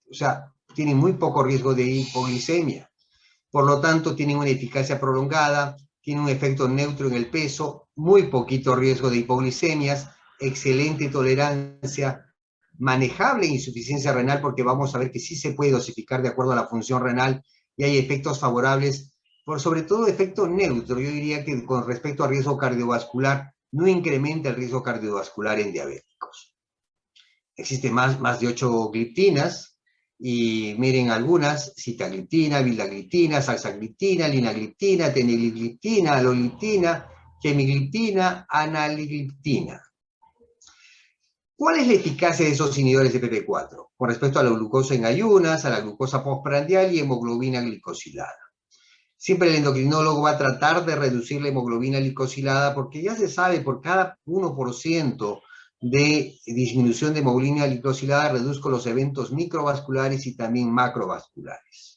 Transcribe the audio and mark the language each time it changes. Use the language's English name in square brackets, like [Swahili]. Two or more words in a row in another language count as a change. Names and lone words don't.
[Spanish] O sea, tienen muy poco riesgo de hipoglicemia. Por lo tanto, tienen una eficacia prolongada, tienen un efecto neutro en el peso, muy poquito riesgo de hipoglicemias, excelente tolerancia, manejable insuficiencia renal, porque vamos a ver que sí se puede dosificar de acuerdo a la función renal y hay efectos favorables, sobre todo efecto neutro. Yo diría que con respecto al riesgo cardiovascular, no incrementa el riesgo cardiovascular en diabéticos. Existen más de 8 gliptinas, y miren algunas: sitagliptina, vildagliptina, salsagliptina, linagliptina, teneligliptina, alogliptina, gemigliptina, analigliptina. ¿Cuál es la eficacia de esos inhibidores de PP4 con respecto a la glucosa en ayunas, a la glucosa postprandial y hemoglobina glicosilada? Siempre el endocrinólogo va a tratar de reducir la hemoglobina glicosilada, porque ya se sabe, por cada 1% de disminución de hemoglobina glicosilada, reduzco los eventos microvasculares y también macrovasculares.